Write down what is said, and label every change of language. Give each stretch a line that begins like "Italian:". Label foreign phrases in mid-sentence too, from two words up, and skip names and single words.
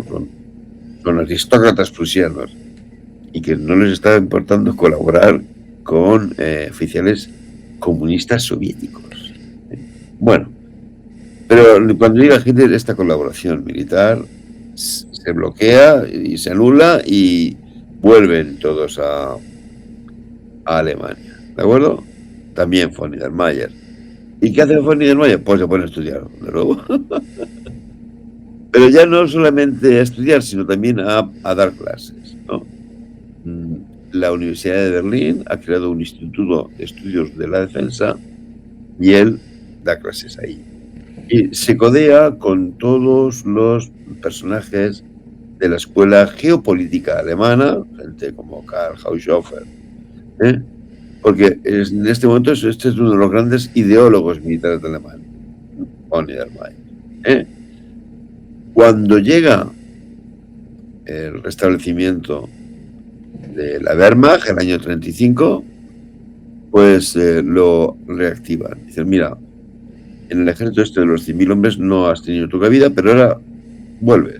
Spanish: Son aristócratas prusianos y que no les estaba importando colaborar con oficiales comunistas soviéticos. Bueno, pero cuando llega Hitler, esta colaboración militar se bloquea y se anula y vuelven todos a Alemania, ¿de acuerdo? También von der Mayer. ¿Y qué hace von der Mayer? Pues se pone a estudiar, de nuevo. Pero ya no solamente a estudiar, sino también a dar clases, ¿no? La Universidad de Berlín ha creado un instituto de estudios de la defensa y él da clases ahí. Y se codea con todos los personajes de la escuela geopolítica alemana, gente como Karl Haushofer, porque en este momento este es uno de los grandes ideólogos militares de Alemania, von der Mayer. Cuando llega el restablecimiento de la Wehrmacht, el año 35, pues lo reactivan. Dicen, mira, en el ejército este de los 100.000 hombres no has tenido tu cabida, pero ahora vuelves.